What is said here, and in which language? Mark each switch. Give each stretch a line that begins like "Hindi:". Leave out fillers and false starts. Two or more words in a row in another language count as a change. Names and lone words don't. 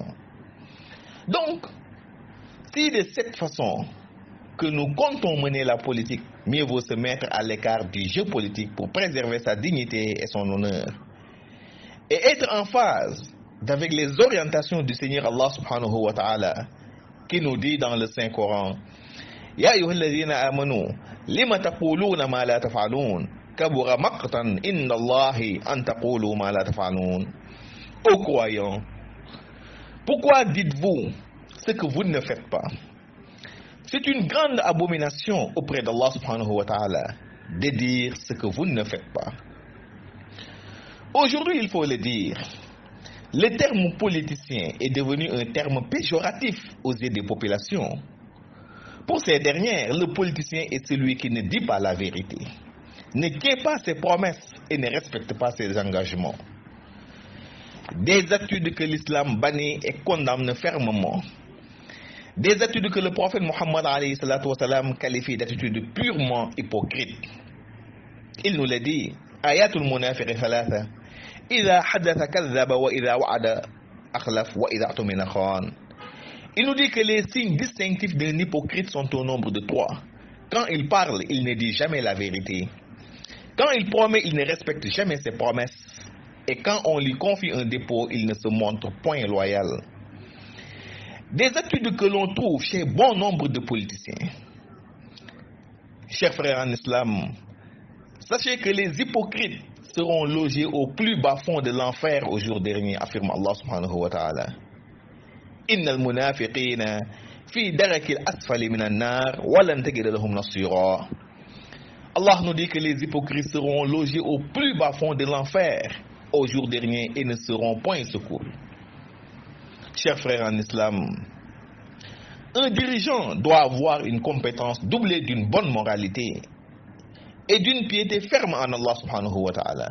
French: Donc, si de cette façon que nous comptons mener la politique, mieux vaut se mettre à l'écart du jeu politique pour préserver sa dignité et son honneur. Et être en phase avec les orientations du Seigneur Allah
Arabic: سبحانه وتعالى,
French: qui nous dit dans le Saint-Coran,
Arabic: يا أيها الذين آمنوا لم تقولون ما لا تفعلون كبر مقتا إن الله أن تقولوا ما لا تفعلون.
French: Ô croyants, pourquoi dites-vous ce que vous ne faites pas? C'est une grande abomination auprès d'Allah
Arabic: سبحانه وتعالى
French: de dire ce que vous ne faites pas. Aujourd'hui, il faut le dire, le terme politicien est devenu un terme péjoratif aux yeux des populations. Pour ces dernières, le politicien est celui qui ne dit pas la vérité, ne tient pas ses promesses et ne respecte pas ses engagements. Des attitudes que l'islam bannit et condamne fermement. Des attitudes que le prophète Muhammad
Arabic: عليه الصلاة والسلام
French: qualifie d'attitudes purement hypocrites. Il nous l'a dit,
Arabic: آية المنافق ثلاث إذا حدث كذب وإذا وعد أخلف وإذا اؤتمن خان.
French: Il nous dit que les signes distinctifs d'un hypocrite sont au nombre de 3. Quand il parle, il ne dit jamais la vérité. Quand il promet, il ne respecte jamais ses promesses. Et quand on lui confie un dépôt, il ne se montre point loyal. Des attitudes que l'on trouve chez bon nombre de politiciens. Chers frères en islam, sachez que les hypocrites seront logés au plus bas fond de l'enfer au jour dernier, affirme Allah
Arabic: سبحانه وتعالى. إن المنافقين في الدرك الأسفل من النار ولن تجد لهم نصيرا.
French: Allah nous dit que les hypocrites seront logés au plus bas fond de l'enfer au jour dernier et ne seront point secourus. Chers frères en islam, un dirigeant doit avoir une compétence doublée d'une bonne moralité et d'une piété ferme en Allah
Arabic: سبحانه وتعالى.